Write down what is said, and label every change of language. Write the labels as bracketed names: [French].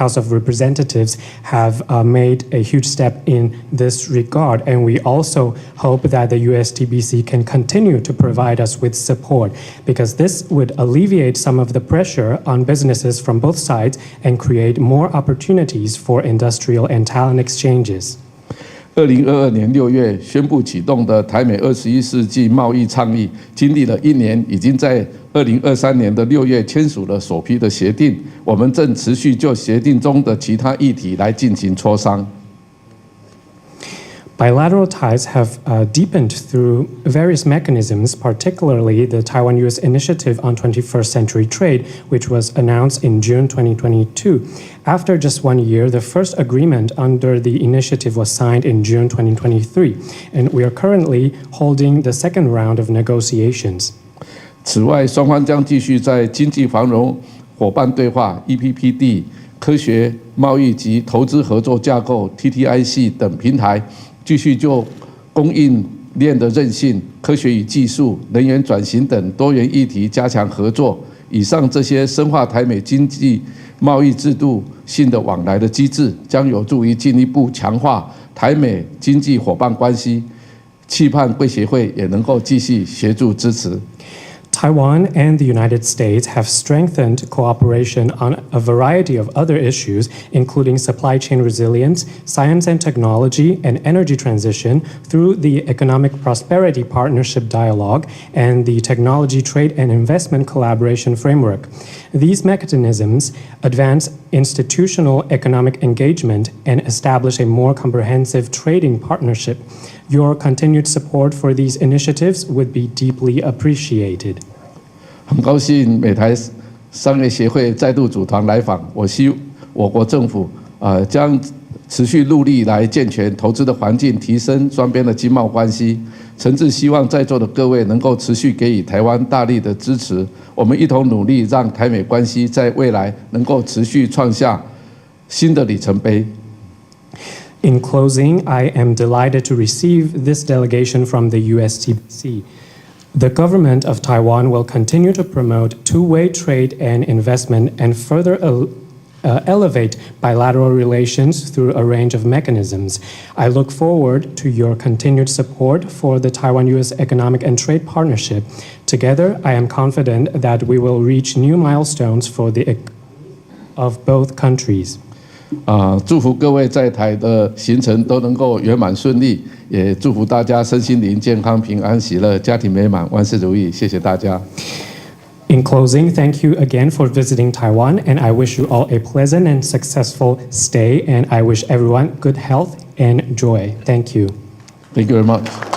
[English] House of Representatives have made a huge step in this regard. And we also hope that the USTBC can continue to provide us with support, because this would alleviate some of the pressure on businesses from both sides and create more opportunities for industrial and talent exchanges. [Chinese] 2022年6月宣布启动的台美21世纪贸易倡议，经历了1年，已经在2023年的6月签署了首批的协定。我们正持续就协定中的其他议题来进行磋商。 [English] Bilateral ties have deepened through various mechanisms, particularly the Taiwan-U.S. Initiative on 21st Century Trade, which was announced in June 2022. After just 1 year, the first agreement under the initiative was signed in June 2023, and we are currently holding the second round of negotiations. [Chinese] 此外，双方将继续在经济繁荣伙伴对话 （EPPD）、科学贸易及投资合作架构 （TTIC） 等平台。继续就供应链的韧性、科学与技术、能源转型等多元议题加强合作。以上这些深化台美经济贸易制度性的往来的机制，将有助于进一步强化台美经济伙伴关系。期盼贵协会也能够继续协助支持。 [English] Taiwan and the United States have strengthened cooperation on a variety of other issues, including supply chain resilience, science and technology, and energy transition through the Economic Prosperity Partnership Dialogue and the Technology Trade and Investment Collaboration Framework. These mechanisms advance institutional economic engagement and establish a more comprehensive trading partnership. Your continued support for these initiatives would be deeply appreciated. [Chinese] 很高兴美台商业协会再度组团来访，我国政府将持续努力来健全投资的环境，提升双边的经贸关系。诚挚希望在座的各位能够持续给予台湾大力的支持，我们一同努力，让台美关系在未来能够持续创下新的里程碑。 [English] In closing, I am delighted to receive this delegation from the USTBC. The government of Taiwan will continue to promote two-way trade and investment and further elevate bilateral relations through a range of mechanisms. I look forward to your continued support for the Taiwan-U.S. Economic and Trade Partnership. Together, I am confident that we will reach new milestones for the of both countries. [Chinese] 祝福各位在台的行程都能够圆满顺利，也祝福大家身心灵健康、平安喜乐、家庭美满、万事如意。谢谢大家。 [English] In closing, thank you again for visiting Taiwan, and I wish you all a pleasant and successful stay, and I wish everyone good health and joy. Thank you. Thank you very much.